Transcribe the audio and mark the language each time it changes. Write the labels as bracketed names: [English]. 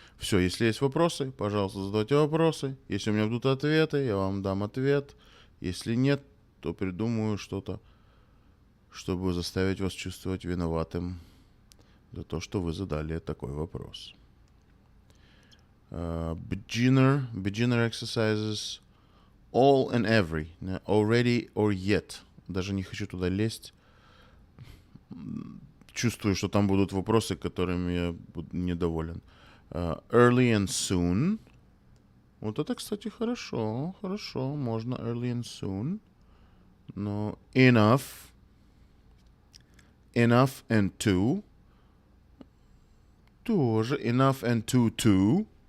[Russian] Все, если есть вопросы, пожалуйста, задавайте вопросы. Если у меня будут ответы, я вам дам ответ. Если нет, то придумаю что-то, чтобы заставить вас чувствовать виноватым за то, что вы задали такой вопрос. [English] Beginner exercises all and every. Already or yet. [Russian] Даже не хочу туда лезть. Чувствую, что там будут вопросы, которыми я буду недоволен. [English] Early and soon. [Russian] Вот это, кстати, хорошо. Можно [English] early and soon. [Russian] Но [English] enough and to. [Russian] Тоже [English] enough and to too.